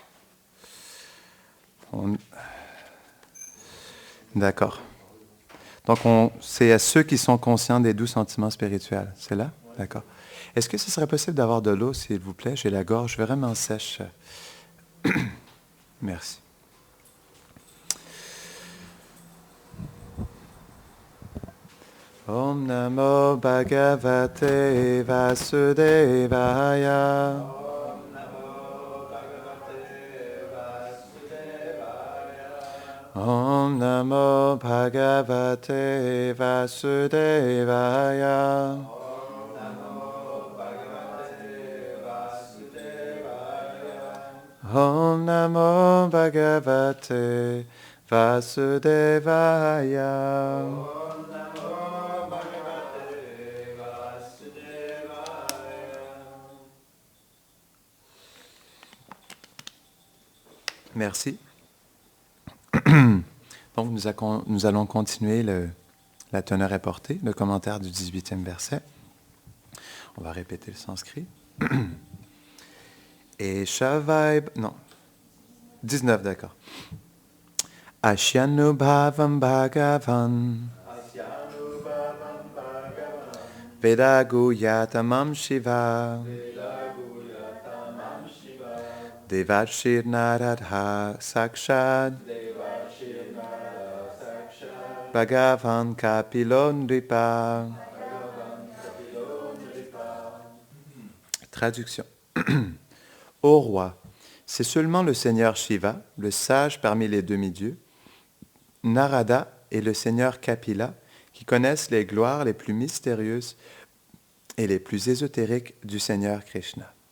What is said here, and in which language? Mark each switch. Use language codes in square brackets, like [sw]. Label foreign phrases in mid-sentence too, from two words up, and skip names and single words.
[fr] D'accord. Donc, c'est à ceux qui sont conscients des doux sentiments spirituels. C'est là? D'accord. Est-ce que ce serait possible d'avoir de l'eau, s'il vous plaît? J'ai la gorge vraiment sèche. Merci. [sa] Om Namo Bhagavate Vasudevaya. Om Namo Bhagavate Vasudevaya. Om Namo Bhagavate Vasudevaya. [fr] Merci. Donc, nous allons continuer la teneur est portée, le commentaire du 18e verset. On va répéter le sanskrit. Et Shavaib, non, 19, d'accord. [sa] Asyanubhavam bhagavan Vedaguyatamam Shiva Devashir Naradha Sakshad Bhagavan Kapilon Nripa. [fr] Traduction. Ô roi, c'est seulement le Seigneur Shiva, le sage parmi les demi-dieux, Narada et le Seigneur Kapila, qui connaissent les gloires les plus mystérieuses et les plus ésotériques du Seigneur Krishna.